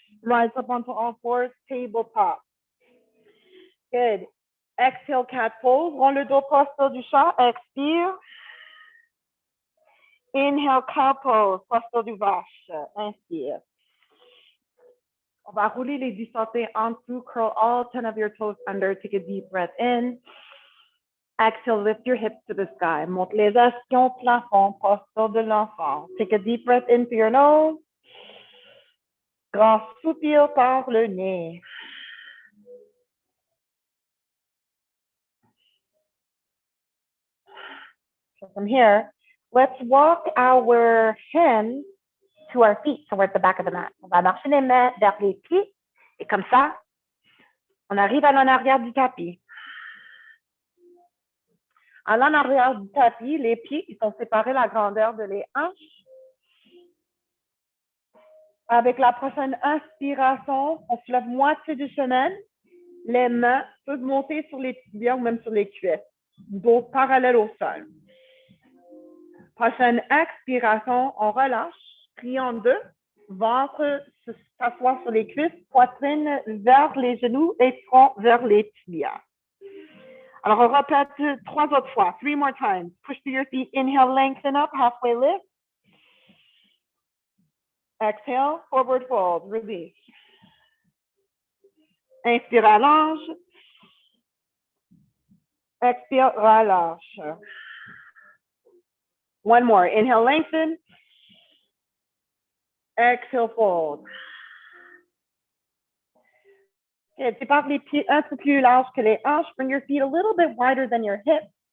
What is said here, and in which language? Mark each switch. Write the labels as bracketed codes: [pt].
[en] Rise up onto all fours, tabletop. Good. Exhale, cat pose. [fr] Rends le dos posture du chat. Expire. [en] Inhale, cow pose. [fr] Posture du vache. Inspire. On va rouler les 10 orteils en dessous. [en] Curl all 10 of your toes under. Take a deep breath in. Exhale, lift your hips to the sky. [fr] Monte les ischions, plafond, posture de l'enfant. [en] Take a deep breath in through your nose. [fr] Grand soupir par le nez. [en] So from here, let's walk our hands to our feet towards the back of the mat. [fr] On va marcher les mains vers les pieds. Et comme ça, on arrive à l'en arrière du tapis. À l'en arrière du tapis, les pieds ils sont séparés la grandeur de les hanches. Avec la prochaine inspiration, on se lève moitié du chemin. Les mains peuvent monter sur les tibias ou même sur les cuisses. Dos parallèle au sol. Prochaine expiration, on relâche, plie en deux, ventre s'assoit sur les cuisses, poitrine vers les genoux et front vers les tibias. Alors, on répète 3 autres fois. [en] 3 more times. Push through your feet. Inhale, lengthen up, halfway lift. Exhale, forward fold, release. [fr] Inspire, allonge. Expire, relâche. [en] One more. Inhale, lengthen. Exhale, fold. [fr] Okay, sépare les pieds un peu plus large que les hanches. [en] Bring your feet a little bit wider than your hips.